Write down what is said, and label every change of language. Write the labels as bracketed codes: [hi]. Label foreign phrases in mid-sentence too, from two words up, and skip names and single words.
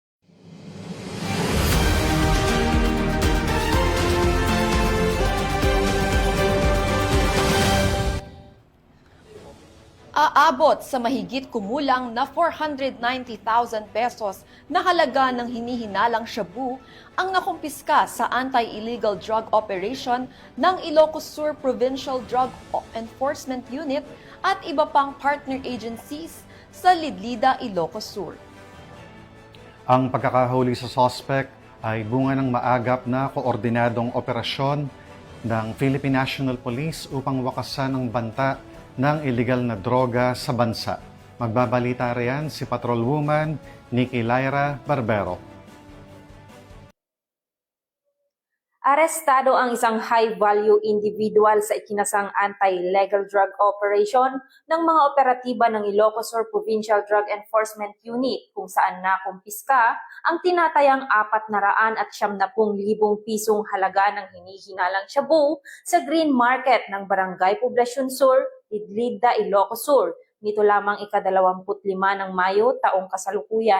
[tl] Aabot sa mahigit kumulang na 490,000 pesos na halaga ng hinihinalang shabu ang nakumpiska sa [en] anti-illegal drug operation [tl] ng Ilocos Sur Provincial Drug Enforcement Unit at iba pang [en] partner agencies [tl] sa Lidlida, Ilocos Sur. Ang pagkakahuli sa suspect ay bunga ng maagap na koordinadong operasyon ng Philippine National Police upang wakasan ang banta ng illegal na droga sa bansa. Magbabalita riyan si Patrolwoman Nikki Lyra Barbero. Arestado ang isang [en] high-value individual [tl] sa ikinasang [en] anti-illegal drug operation [tl] ng mga operatiba ng Ilocos Sur Provincial Drug Enforcement Unit kung saan nakumpiska ang tinatayang 470,000 pisong halaga ng hinihinalang shabu sa [en] green market [tl] ng Barangay Poblacion Sur, Lidlida, Ilocos Sur nito lamang ika-25 ng Mayo taong kasalukuyan.